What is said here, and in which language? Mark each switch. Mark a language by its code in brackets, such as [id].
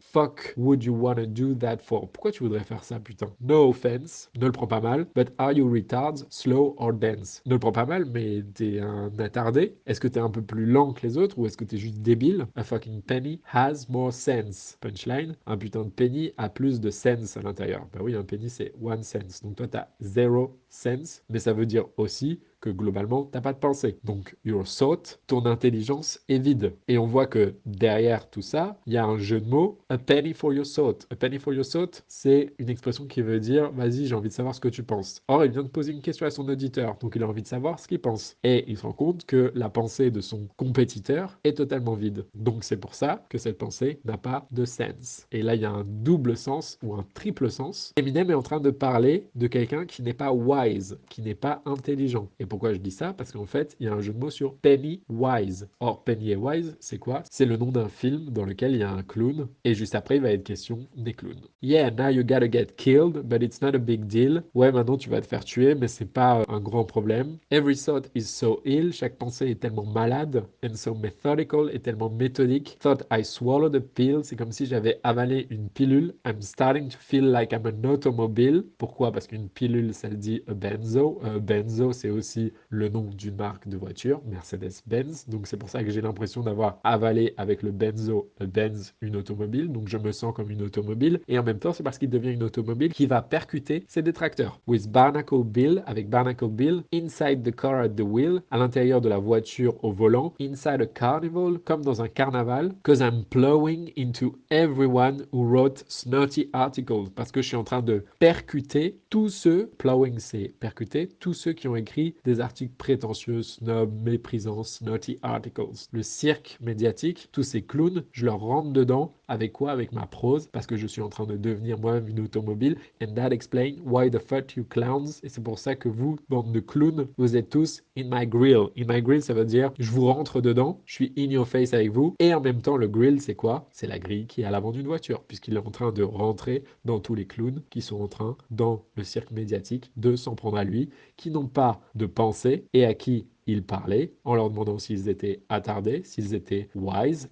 [en] Fuck would you wanna do that for. [fr] Pourquoi tu voudrais faire ça, putain? [en] No offense. [fr] Ne le prends pas mal. [en] But are you retards, slow or dense? [fr] Ne le prends pas mal, mais t'es un attardé. Est-ce que t'es un peu plus lent que les autres ou est-ce que t'es juste débile? [en] A fucking penny has more sense. [fr] Punchline. Un putain de penny a plus de sense à l'intérieur. Bah oui, un penny c'est [en] one sense. [fr] Donc toi t'as zero sense, mais ça veut dire aussi que globalement, t'as pas de pensée. Donc, [en] your thought, [fr] ton intelligence est vide. Et on voit que derrière tout ça, il y a un jeu de mots, [en] a penny for your thought. A penny for your thought, [fr] c'est une expression qui veut dire, vas-y, j'ai envie de savoir ce que tu penses. Or, il vient de poser une question à son auditeur, donc il a envie de savoir ce qu'il pense. Et il se rend compte que la pensée de son compétiteur est totalement vide. Donc, c'est pour ça que cette pensée n'a pas de sens. Et là, il y a un double sens ou un triple sens. Eminem est en train de parler de quelqu'un qui n'est pas wise, qui n'est pas intelligent. Et pourquoi je dis ça? Parce qu'en fait, il y a un jeu de mots sur Penny Wise. Or, Penny et Wise, c'est quoi? C'est le nom d'un film dans lequel il y a un clown, et juste après, il va être question des clowns. [en] Yeah, now you gotta get killed, but it's not a big deal. [fr] Ouais, maintenant tu vas te faire tuer, mais c'est pas un grand problème. [en] Every thought is so ill, [fr] chaque pensée est tellement malade, [en] and so methodical, [fr] est tellement méthodique. [en] Thought I swallowed a pill, [fr] c'est comme si j'avais avalé une pilule. [en] I'm starting to feel like I'm an automobile. [fr] Pourquoi? Parce qu'une pilule, ça le dit a benzo. Benzo, c'est aussi le nom d'une marque de voiture, Mercedes-Benz. Donc c'est pour ça que j'ai l'impression d'avoir avalé avec le benzo, Benz, une automobile. Donc je me sens comme une automobile. Et en même temps, c'est parce qu'il devient une automobile qui va percuter ses détracteurs. [en] With Barnacle Bill, [fr] avec Barnacle Bill, [en] inside the car at the wheel, [fr] à l'intérieur de la voiture au volant, [en] inside a carnival, [fr] comme dans un carnaval, [en] cause I'm plowing into everyone who wrote snotty articles. [fr] Parce que je suis en train de percuter tous ceux, plowing c'est percuter, tous ceux qui ont écrit des articles prétentieux, snob, méprisants, snotty articles. Le cirque médiatique, tous ces clowns, je leur rentre dedans avec quoi? Avec ma prose, parce que je suis en train de devenir moi-même une automobile. [en] And that explains why the fuck you clowns. [fr] Et c'est pour ça que vous, bande de clowns, vous êtes tous [en] in my grill. In my grill, [fr] ça veut dire je vous rentre dedans, je suis [en] in your face [fr] avec vous. Et en même temps, le grill, c'est quoi? C'est la grille qui est à l'avant d'une voiture, puisqu'il est en train de rentrer dans tous les clowns qui sont en train, dans le cirque médiatique, de s'en prendre à lui, qui n'ont pas de pensée et à qui il parlait en leur demandant s'ils étaient attardés, s'ils étaient wise.